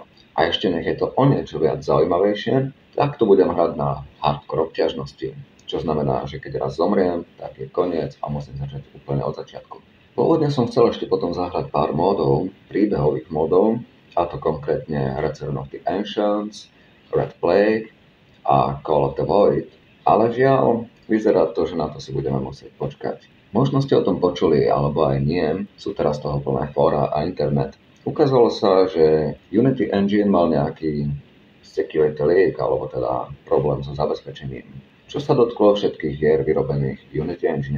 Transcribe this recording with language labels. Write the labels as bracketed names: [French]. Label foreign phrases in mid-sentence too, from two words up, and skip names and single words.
[Slovak] A ešte nech je to o niečo viac zaujímavejšie, tak to budem hrať na hardcore obťažnosti. Čo znamená, že keď raz zomriem, tak je koniec a musím začať úplne od začiatku. Pôvodne som chcel ešte potom zahrať pár módov, príbehových módov, a to konkrétne Return of the Ancients, Red Plague a Call of the Void, ale žiaľ, vyzerá to, že na to si budeme musieť počkať. Možno ste o tom počuli, alebo aj nie, sú teraz toho plné fóra a internet. Ukázalo sa, že Unity Engine mal nejaký [English] security leak, [Slovak] alebo teda problém so zabezpečením, čo sa dotklo všetkých hier vyrobených v Unity Engine.